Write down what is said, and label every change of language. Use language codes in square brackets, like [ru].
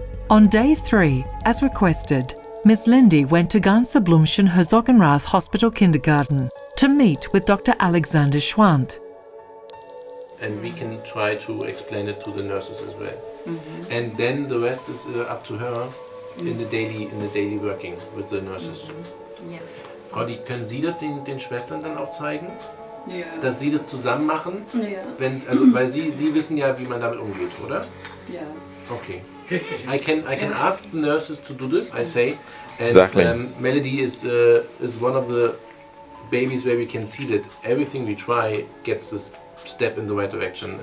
[en] On day 3, as requested, Ms. Lindy went to Ganze Blumchen Herzogenrath Hospital Kindergarten to meet with Dr. Alexander Schwant. And we can try to explain it to the nurses as well. And then the rest is up to her in the daily working with the nurses. Yes. [de] Frau, können Sie das den Schwestern dann auch zeigen? Ja. Dass Sie das zusammen machen? Ja. Weil Sie wissen ja, wie man damit umgeht, oder? Ja. [en] Okay. I can ask the nurses to do this, I say. And, Exactly. Melody is one of the babies where we can see that everything we try gets this step in the right direction.